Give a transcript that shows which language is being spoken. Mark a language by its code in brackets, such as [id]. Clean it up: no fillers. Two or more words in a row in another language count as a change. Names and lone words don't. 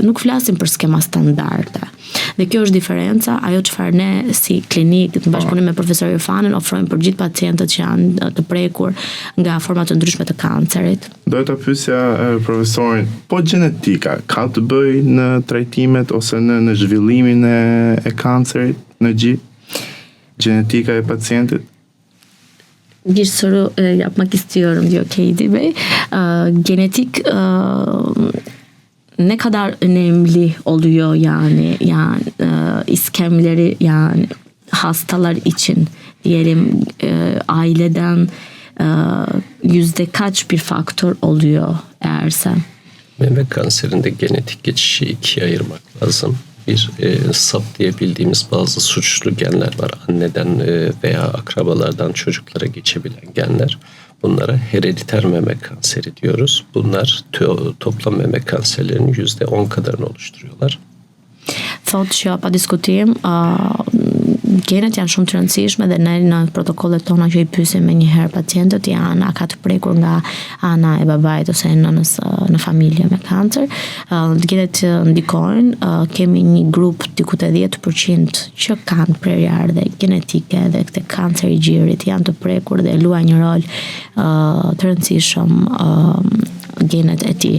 [sq] Nuk flasim për skema standarde. Dhe kjo është diferenca, ajo çfarë ne si klinikë në bashkëpunim me profesor Irfanin ofrojmë për gjithë pacientët që janë të prekur nga forma të ndryshme të kancerit. Do ta pyesja profesorin, po gjenetika ka të bëjë në trajtimet ose në zhvillimin e kancerit në gjithë? Gjenetika e pacientit? [tr] Bir soru yapmak istiyorum diyor Katie Bey. Genetik ne kadar önemli oluyor yani iskemleri yani hastalar için diyelim aileden yüzde kaç bir faktör oluyor eğerse? Meme kanserinde genetik geçişi ikiye ayırmak lazım. Bir saptayabildiğimiz bazı suçlu genler var. Anneden veya akrabalardan çocuklara geçebilen genler. Bunlara herediter meme kanseri diyoruz. Bunlar toplam meme kanserlerinin %10 kadarını oluşturuyorlar. [sq] Thot që pa diskutim genet janë shumë të rëndësishme dhe ne në protokollet tona që i pyesim me njëherë pacientët janë a ka të prekur nga ana e babait ose e nënës në familje me kancer. Genet ndikojnë, kemi një grup diku te 10% që kanë prerje genetike dhe këtë kancer i gjirit janë të prekur dhe luajnë një rol të rëndësishëm genet e tij.